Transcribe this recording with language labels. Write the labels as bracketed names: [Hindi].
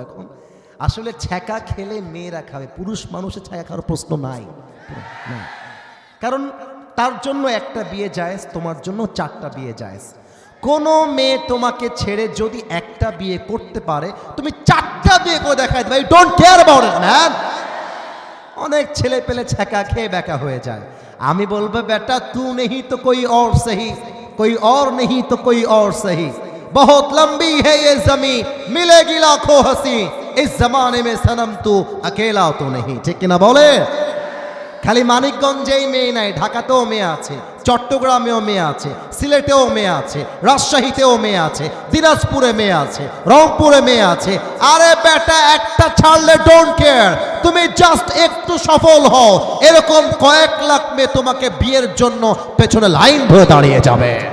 [Bangla] এখন আসলে ছ্যাঁকা খেলে মেয়েরা খাবে, পুরুষ মানুষের ছ্যাঁকা খাওয়ার প্রশ্ন নাই, কারণ তার জন্য একটা বিয়ে জায়েজ, তোমার জন্য 4টা বিয়ে জায়েজ। কোনো মেয়ে তোমাকে ছেড়ে যদি একটা বিয়ে করতে পারে, তুমি 4টা বিয়ে করে দেখাই দেবে, don't care about it man. অনেক ছেলে পেলে ছ্যাঁকা খেয়ে বেকা হয়ে যায়। আমি বলবো, [Hindi] বেটা তু নেহি তো কোই और सही, कोई और नहीं तो कोई और सही, बहुत लंबी है ये जमी, मिलेगी लाखों हंसी, इस जमाने में सनम तू अकेला तो नहीं। [Bangla] ठीक ना बोले? খালি মানিকগঞ্জেই মেয়ে নাই, ঢাকাতেও মেয়ে আছে, চট্টগ্রামেও মেয়ে আছে, সিলেটেও মেয়ে আছে, রাজশাহীতেও মেয়ে আছে, দিনাজপুরে মেয়ে আছে, রংপুরে মেয়ে আছে। আরে বেটা, একটা ছাড়লে ডোন্ট কেয়ার, তুমি জাস্ট একটু সফল হও, এরকম কয়েক লাখ মেয়ে তোমাকে বিয়ের জন্য পেছনে লাইন ধরে দাঁড়িয়ে যাবে।